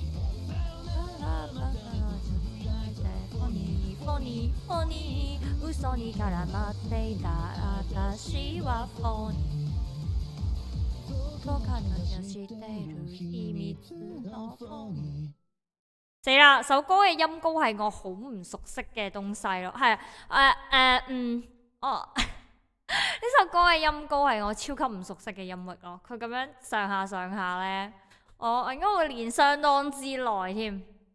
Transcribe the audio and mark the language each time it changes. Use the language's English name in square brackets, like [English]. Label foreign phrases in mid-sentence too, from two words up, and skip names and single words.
[Japanese] フォニー嘘に絡まっていた私はフォニーと形をしている秘密のフォニー。 [Cantonese] 死啦！首歌嘅音高係我好唔熟悉嘅東西咯，係呢首歌嘅音高係我超級唔熟悉嘅音域咯，佢咁樣上下咧，我應該會練相當之耐添。